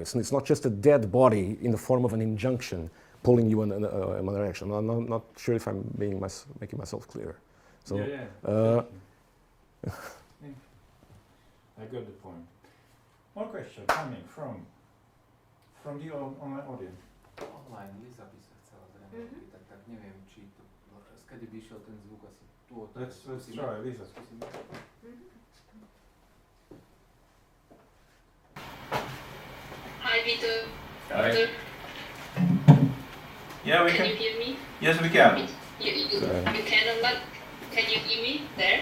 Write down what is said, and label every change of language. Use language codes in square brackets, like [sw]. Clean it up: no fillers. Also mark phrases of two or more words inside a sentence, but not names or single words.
[en] It's not just a dead body in the form of an injunction pulling you in another direction. I'm not sure if I'm making myself clear. So, yeah. I got the point. One question coming from the online audience. [sk] Online Liza by sa chcela zrejme opýtať, tak neviem, či to, skedy by išiel ten zvuk asi tu od toho. [en] Let's try, Liza. Hi, Vito. Hi. Vito, Yeah, we can can. you hear me? Yes, we can. You can or not? Can you hear me there?